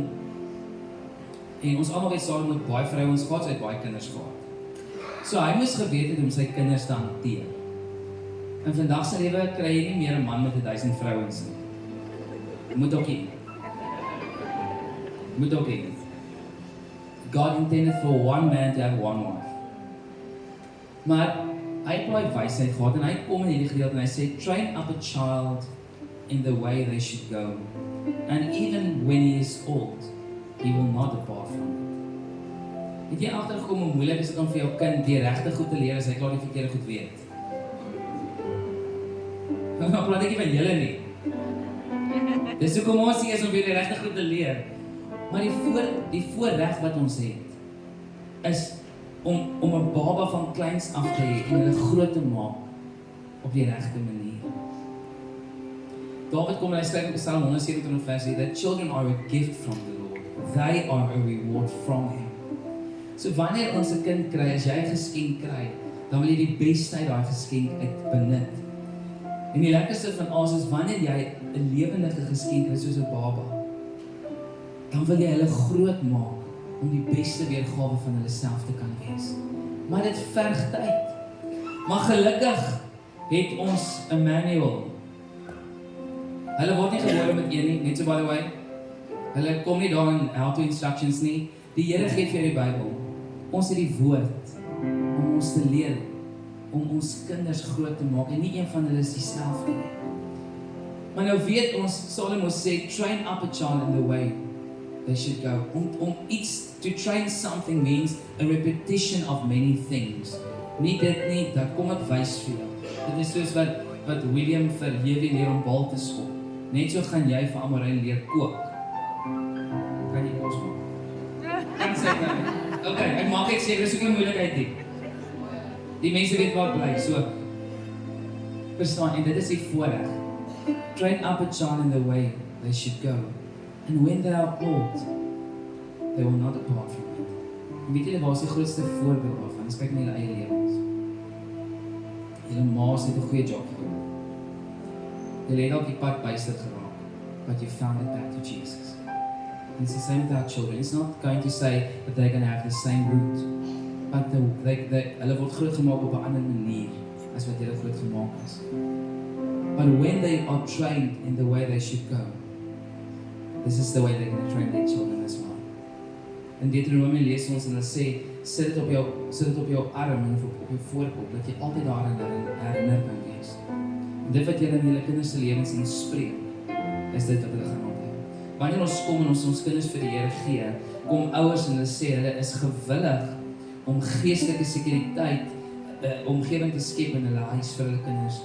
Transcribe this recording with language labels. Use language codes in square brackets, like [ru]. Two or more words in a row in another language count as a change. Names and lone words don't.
[af] En ons almal weet Salomo het baie vrouens gehad, sy het baie kinders gehad. So hy moes geweet het om sy kinders te hanteer. In vandag se lewe kry jy nie meer 'n man met 1000 vrouens nie. Moet ook nie. Moet ook nie. [en] God intended for one man to have one wife. [af] Maar hy het baie wysheid gehad en hy kom in hierdie gedeelte en hy sê, [en] train up a child in the way they should go. And even when he is old, he will not depart from it. [af] Het jy agtergekom hoe moeilik is dit om vir jou kind die regte goed te leer as hy klaar die verkeerde goed weet? Nou praat ek nie van julle nie. Dis hoekom ons hier is om vir die regte goed te leer. Maar die voorreg wat ons het, is om 'n baba van kleins af te hê en hulle groot te maak op die regte manier. David kom en hy skryf in Psalm 127 vers 3 [en] that children are a gift from the Lord. They are a reward from Him. [af] So wanneer ons 'n kind kry, as jy 'n geskenk kry, dan wil jy die beste uit daai geskenk uit benut. En die lekkerste van alles is wanneer jy 'n lewendige geskenk kry soos 'n baba, dan wil jy hulle groot maak om die beste weergawe van hulle self te kan wees. Maar dit verg tyd. Maar gelukkig het ons Emmanuel. Hulle word nie gebore met een nie, net so [en] by the way. [af] Hulle kom nie daar in [en] how to instructions [af] nie. Die Here gee vir jou die Bybel. Ons het die woord om ons te leer, om ons kinders groot te maak en nie een van hulle is dieselfde nie. Maar nou weet ons, Salomo sê, train up a child in the way they should go. Om iets, [en] to train something means a repetition of many things. [af] Nie dit nie, dat kom ek wys vir jou. Dit is soos wat William vir Jewie leer om bal te skop. Net so gaan jy vir Amorey leer kook. Kan jy kos maak? Kan sê nou. Okay, ek maak ek seker, dis ook nie moeilikheid nie. Die mense weet waar bly, so verstaan, en dit is die voorreg. [en] train up a child in the way they should go. And when they are old, they will not depart from it. [af] En weet julle waar is die grootste voorbeeld daarvan? Ons kyk na julle eie lewens. Julle ma's het 'n goeie job gedoen. Julle het op die pad byster geraak, [en] but you found it back to Jesus. And it's the same with our children. It's not going to say that they're going to have the same route, but [af] hulle word groot gemaak op 'n ander manier as wat julle groot gemaak is. [en] But when they are trained in the way they should go, this is the way they're going to train their children as well. [af] In Deuteronomium lees ons en hulle sê, sit dit op jou arm en op jou voorkop, dat jy altyd daaraan herinner kan wees. En dit wat jy in julle kinders se lewens inspreek, is dit wat hulle gaan onthou. Wanneer ons kom en ons kinders vir die Here gee, kom ouers en hulle sê, hulle is gewillig om geestelike sekuriteit, omgewing te skep in hulle huis vir hulle kinders.